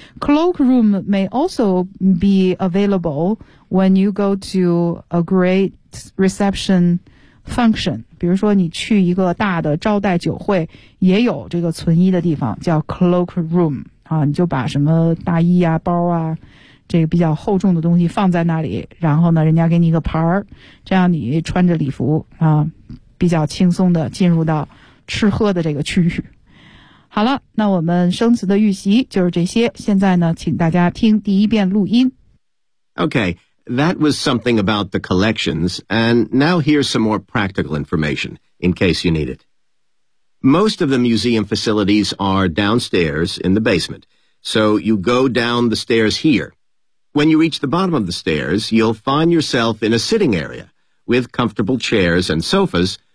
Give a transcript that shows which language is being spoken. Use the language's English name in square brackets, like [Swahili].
[English] cloak room may also be available when you go to a great reception [Chinese] function， 比如说你去一个大的招待酒会，也有这个存衣的地方，叫 cloak room 啊，你就把什么大衣啊、包啊，这个比较厚重的东西放在那里，然后呢，人家给你一个牌儿，这样你穿着礼服啊，比较轻松的进入到吃喝的这个区域。好了，那我们生词的预习就是这些。现在呢，请大家听第一遍录音。 [English] Okay, that was something about the collections, and now here's some more practical information in case you need it. Most of the museum facilities are downstairs in the basement, so you go down the stairs here. When you reach the bottom of the stairs, you'll find yourself in a sitting area with comfortable chairs and sofas.